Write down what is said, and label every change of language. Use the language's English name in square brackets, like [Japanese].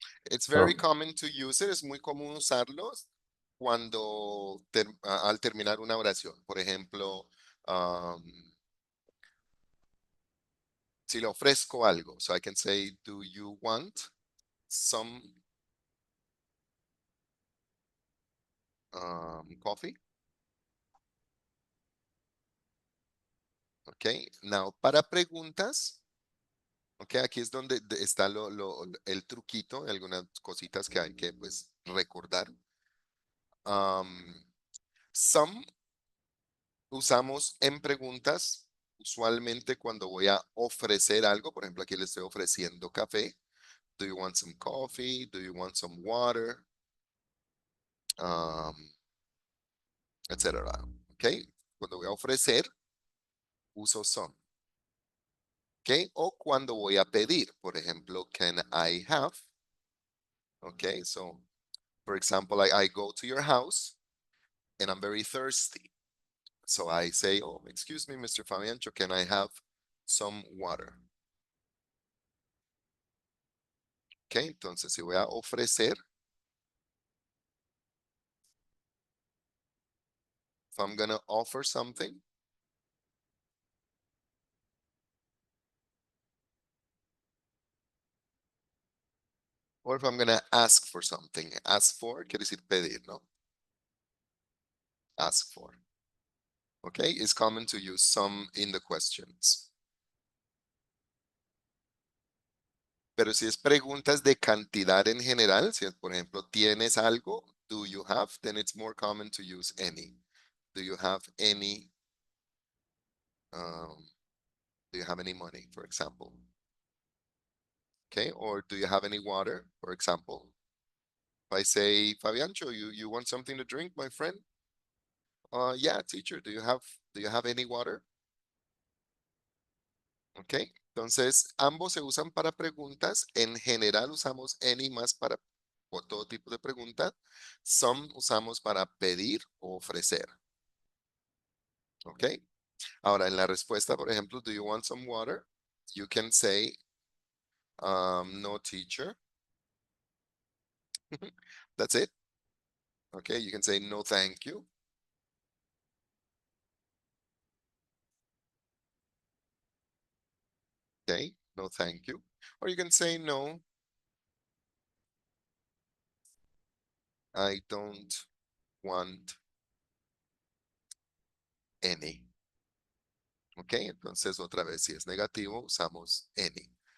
[English] It's very common to use it. [Spanish] Es muy común usarlo cuando al terminar una oración. Por ejemplo, si le ofrezco algo. [English] So I can say, do you want some coffee? [Spanish] Ok, now para preguntas, ok, aquí es donde está el truquito, algunas cositas que hay que pues recordar. Some usamos en preguntas usualmente cuando voy a ofrecer algo. Por ejemplo, aquí le estoy ofreciendo café. [English] Do you want some coffee? Do you want some water? [Spanish] Etcétera. Ok, cuando voy a ofrecer, uso some. Ok, o cuando voy a pedir, por ejemplo, [English] can I have? Okay, so for example, I go to your house and I'm very thirsty. So I say, oh, excuse me, Mr. Fabiancho, can I have some water? Ok, [Spanish] entonces si voy a ofrecer, [English] if I'm gonna offer something, or if I'm gonna ask for something, ask for [Spanish] quiere decir pedir, ¿no? [English] Ask for. Okay, it's common to use some in the questions. [Spanish] Pero si es preguntas de cantidad en general, si es, por ejemplo, ¿tienes algo? [English] Do you have? Then it's more common to use any. Do you have any? Do you have any money, for example? Okay, or do you have any water, for example? If I say, Fabiancho, you want something to drink, my friend? Yeah, teacher, do you have any water? Ok. [Spanish] Entonces, ambos se usan para preguntas. En general usamos any más para o todo tipo de pregunta. Some usamos para pedir o ofrecer. Ok. Ahora, en la respuesta, por ejemplo, [English] do you want some water? You can say, no, teacher. That's it. Okay, you can say no, thank you. Okay, no, thank you. Or you can say no, I don't want any. [Spanish] Ok, entonces otra vez, si es negativo, usamos any.